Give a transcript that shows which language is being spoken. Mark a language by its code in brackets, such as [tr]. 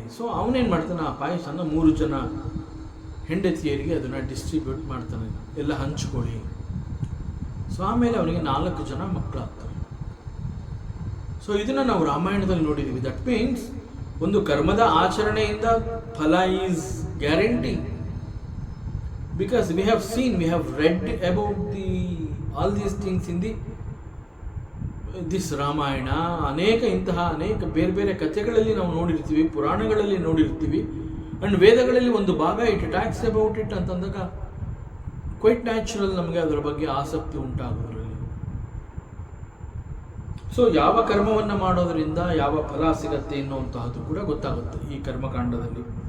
[kn] So ಅವನೇನು ಮಾಡ್ತಾನೆ, ಆ ಪಾಯಸನ 3 ಜನ ಹೆಂಡತಿಯರಿಗೆ ಅದನ್ನು ಡಿಸ್ಟ್ರಿಬ್ಯೂಟ್ ಮಾಡ್ತಾನೆ, ಎಲ್ಲ ಹಂಚ್ಕೊಳ್ಳಿ. ಸೊ ಆಮೇಲೆ ಅವನಿಗೆ 4 ಜನ ಮಕ್ಕಳಾಗ್ತಾರೆ. ಸೊ ಇದನ್ನು ನಾವು ರಾಮಾಯಣದಲ್ಲಿ ನೋಡಿದ್ದೀವಿ. [en] that means [kn] ಒಂದು ಕರ್ಮದ ಆಚರಣೆಯಿಂದ ಫಲ is guarantee. [en] Because we have seen, we have read about all these things in this Ramayana. [kn] ಅನೇಕ ಬೇರೆ ಬೇರೆ ಕಥೆಗಳಲ್ಲಿ ನಾವು ನೋಡಿರ್ತೀವಿ, ಪುರಾಣಗಳಲ್ಲಿ ನೋಡಿರ್ತೀವಿ. ಆ್ಯಂಡ್ ವೇದಗಳಲ್ಲಿ ಒಂದು ಭಾಗ [en] it talks about it [kn] ಅಂತಂದಾಗ [en] quite natural [kn] ನಮಗೆ ಅದರ ಬಗ್ಗೆ ಆಸಕ್ತಿ ಉಂಟಾಗೋದ್ರಲ್ಲಿ. ಸೊ ಯಾವ ಕರ್ಮವನ್ನು ಮಾಡೋದರಿಂದ ಯಾವ ಫಲ ಸಿಗತ್ತೆ ಎನ್ನುವಂತಹದ್ದು ಕೂಡ ಗೊತ್ತಾಗುತ್ತೆ ಈ ಕರ್ಮಕಾಂಡದಲ್ಲಿ.